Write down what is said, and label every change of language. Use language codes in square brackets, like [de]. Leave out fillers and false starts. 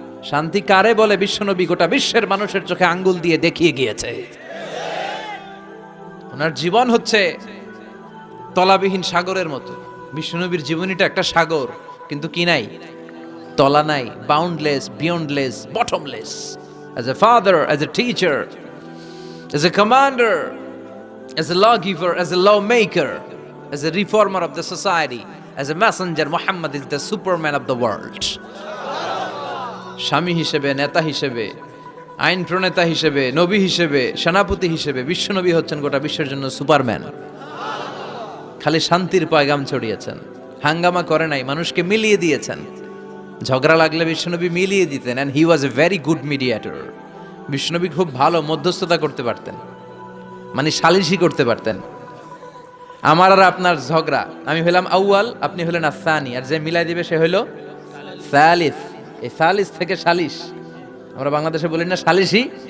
[bn] শান্তি কারে বলে বিশ্বনবী গোটা বিশ্বের মানুষের চোখে আঙ্গুল দিয়ে দেখিয়ে গিয়েছে। ওনার জীবন হচ্ছে তলাবিহীন সাগরের মতো। বিশ্বনবীর জীবনীটা একটা সাগর, কিন্তু কি নাই? তলা নাই, boundless, beyondless, bottomless. [en] As a father, as a teacher, as a commander, as a lawgiver, as a lawmaker, as a reformer of the society, as a messenger, Muhammad is the superman of the world. [bn] স্বামী হিসেবে, নেতা হিসেবে, আইন প্রণেতা হিসেবে, নবী হিসেবে, সেনাপতি হিসেবে বিশ্বনবী হচ্ছেন গোটা বিশ্বের জন্য সুপারম্যান। খালি শান্তির পয়গাম ছড়িয়েছেন, হাঙ্গামা করে নাই, মানুষকে মিলিয়ে দিয়েছেন। ঝগড়া লাগলে বিশ্বনবী মিলিয়ে দিতেন, [en] and he was a very good mediator. [bn] বিশ্বনবী খুব ভালো মধ্যস্থতা করতে পারতেন, মানে সালিশি করতে পারতেন। আমার আর আপনার ঝগড়া, আমি হইলাম আউয়াল, আপনি হলেন আসানি, আর যে মিলাই দিবে সে হইল সালিস। এই সালিস থেকে সালিশ, আমরা বাংলাদেশে বলি না সালিশি?